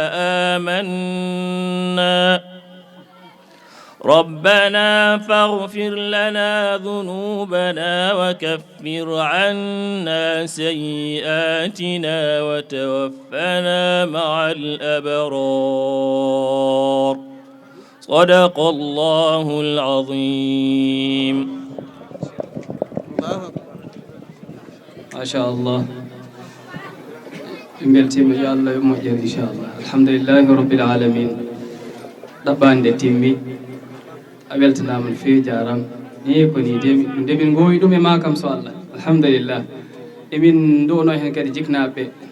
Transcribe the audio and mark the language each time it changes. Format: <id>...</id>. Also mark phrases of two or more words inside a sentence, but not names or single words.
<ar>فآمنا ربنا فاغفر لنا ذنوبنا وكفر عنا سيئاتنا وتوفنا مع الأبرار صدق الله العظيم. ما شاء الله</ar> <ff>beltima yo Allah moƴƴere</ff> <ar>إن شاء الله الحمد لله رب العالمين</ar> <ff>ɗaɓɓande timmi a weltanama no fewi jaram ni ko ni ndemin gowi ɗum e ma kam so Allah alhamdulillah emin duwono hen kadi jiknaɓe</ff>